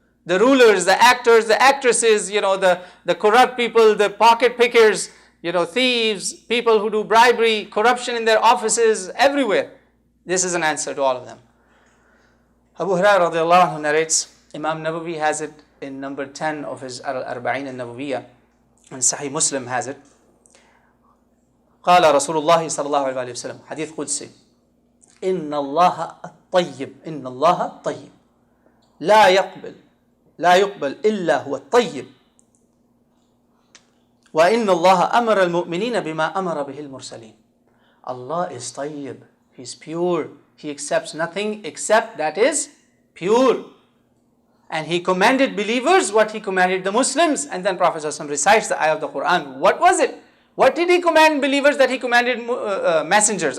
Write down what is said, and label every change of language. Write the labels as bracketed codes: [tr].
[en] The rulers, the actors, the actresses, the corrupt people, the pocket pickers, thieves, people who do bribery, corruption in their offices, everywhere. This is an answer to all of them. Abu Hurairah radiallahu anhu narrates, Imam Nawawi has it in number 10 of his Al-Arba'in al-Nawawiyah, and Sahih Muslim has it. [ar] قال رسول الله صلى الله عليه وسلم حديث قدسي إن الله الطيب إن الله الطيب لا يقبل إلا هو الطيب وإن الله أمر المؤمنين بما أمر به المرسلين. [en] Allah is طيب, He is pure, He accepts nothing except that is pure. And He commanded believers what He commanded the Muslims. And then Prophet ﷺ recites the ayah of the Quran. What was it? What did He command believers that He commanded messengers?